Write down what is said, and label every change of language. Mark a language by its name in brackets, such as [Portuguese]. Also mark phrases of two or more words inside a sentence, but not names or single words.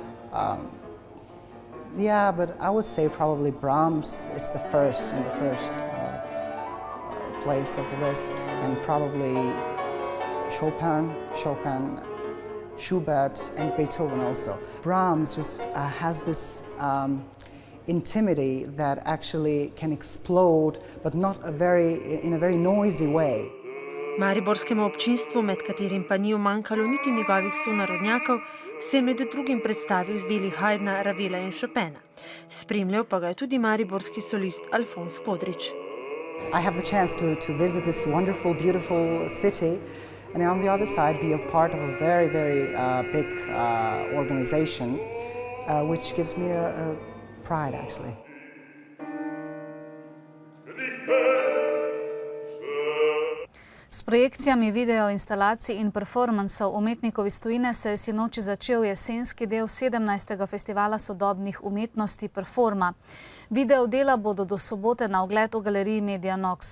[English] Yeah, but I would say probably Brahms is the first in the first place of the list, and probably Chopin, Schubert, and Beethoven also. Brahms just has this intimity that actually can explode, but not in a very noisy way. [Slovenian] Mariborskemu občinstvu, med katerim pa ni umanjkalo niti njegovih sonarodnjakov, se je med drugim predstavil z deli Haydna, Ravela in Chopina. Spremljal pa ga je tudi mariborski solist Alfons Kodrič. [English] I have the chance to visit this wonderful, beautiful city, and on the other side be a part of a very, very big organization, which gives me a pride, actually. [Slovenian] S projekcijami videoinstalacij in performansov umetnikov iz tujine se je sinoči začel jesenski del 17. festivala sodobnih umetnosti Performa. Video dela bodo do sobote na ogled v galeriji Media Nox.